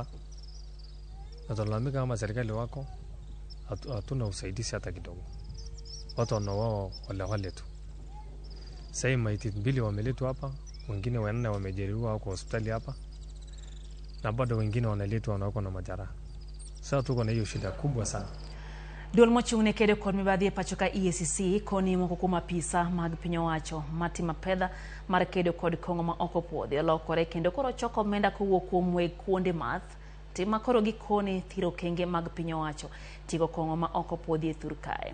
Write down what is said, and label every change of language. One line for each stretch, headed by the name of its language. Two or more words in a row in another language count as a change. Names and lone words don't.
Swahili: Na tunalalamika kama serikali wako hatuna usaidizi hata kidogo. Watu wanao wale tu. Sasa maiti 2 wameletwa hapa, wengine 4 wamejeruhiwa kwa hospitali hapa. Na bado wengine wanaletwa wanako na majeraha. Sasa tuko na hiyo shida kubwa sana.
Luo (Kenya and Tanzania): Duol mochung'ne kedo kod mibadhi e pachoka EACC koni moko kuom apisa mag piny owacho matimo pedha mar kedo kod kong'o ma ok opuodhi olokore kendo koro choko omenda kowuok kuom weg kuonde math tima koro gikone thiro kenge mag piny owacho tigo kong'o ma ok opuodhi e thur kae.